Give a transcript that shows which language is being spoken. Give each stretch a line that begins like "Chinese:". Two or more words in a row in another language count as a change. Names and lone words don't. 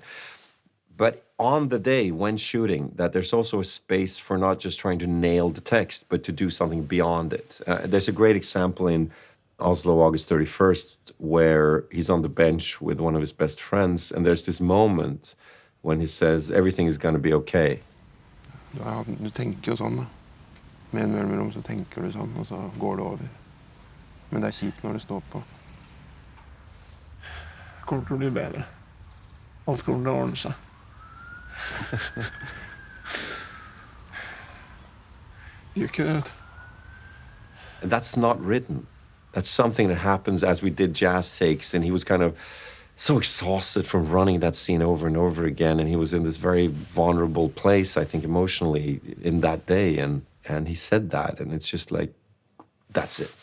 English: But on the day when shooting, that there's also a space for not just trying to nail the text, but to do something beyond it. There's a great example in Oslo, August 31st, where he's on the bench with one of his best friends, and there's this moment when he says, everything is going to be okay.
Norwegian: Ja, du tenker jo sånn, da. Med en mellomrom så tenker du sånn, og så går det over. Men det kjipt når det står på. Det kommer til å bli bedre. Alt kommer til å ordne seg.
English: You could. And that's not written. That's something that happens as we did jazz takes, and he was kind of so exhausted from running that scene over and over again, and he was in this very vulnerable place, I think, emotionally in that day, and he said that, and it's just like, that's it.